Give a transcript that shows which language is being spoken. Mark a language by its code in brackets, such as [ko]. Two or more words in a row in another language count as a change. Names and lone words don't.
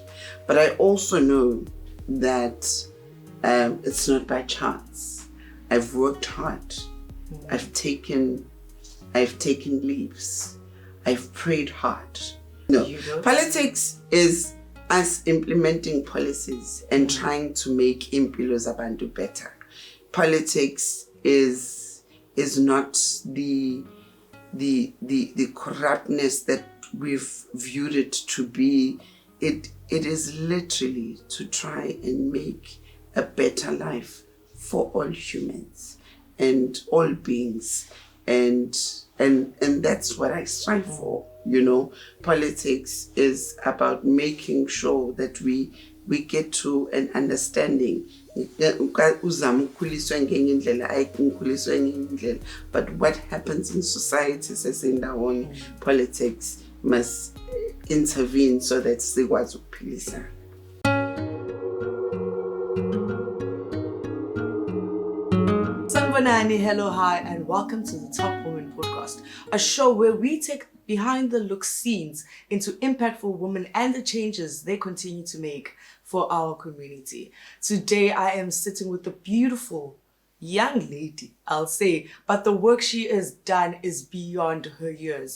[en] But I also know that it's not by chance. I've worked hard. I've taken leaves. I've prayed hard. No, politics is us implementing policies and trying to make [nd] impilo zabantu [en] better. Politics is not the corruptness that we've viewed it to be. It is literally to try and make a better life for all humans and all beings, and that's what I strive for. You know, politics is about making sure that we get to an understanding. But what happens in society says in our own politics must intervene so that [nd] sikwazi ukuphilisa. Sanibonani, [en] hello, hi, and welcome to the Top Woman Podcast, a show where we take behind the look scenes into impactful women and the changes they continue to make for our community. Today, I am sitting with a beautiful young lady, I'll say, but the work she has done is beyond her years.